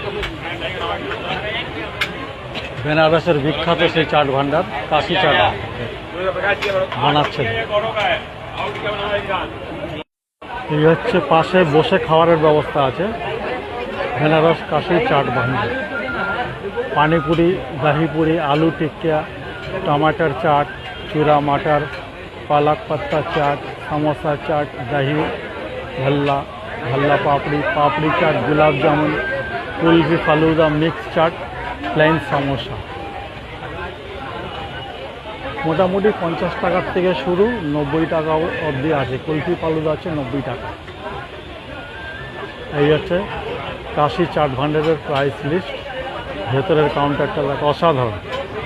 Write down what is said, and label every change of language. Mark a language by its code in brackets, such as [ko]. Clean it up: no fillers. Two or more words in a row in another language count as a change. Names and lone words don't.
[bn] বেনারসের বিখ্যাত সেই চাট ভান্ডার, কাশী চাট বানাচ্ছে। এই হচ্ছে পাশে বসে খাওয়ারের ব্যবস্থা আছে। বেনারস কাশী চাট ভান্ডার। পানিপুরি, দহিপুরি, আলু টিক্কা, [hi] टमाटर चाट, चूरा मटर, पालक पत्ता चाट, समोसा चाट, दही भल्ला, भल्ला पापड़ी, पापड़ी चाट, गुलाब जामुन, कुल्फी, फालूदा, मिक्स चाट, प्लेन समोसा। [bn] मोटामुटी 50 টাকার থেকে শুরু, 90 টাকা অবধি আছে। কুলফি ফালুদা আছে 90 টাকা। এই হচ্ছে কাশী চাট ভান্ডারের [en] price list. [bn] ভেতরের কাউন্টারটা অসাধারণ।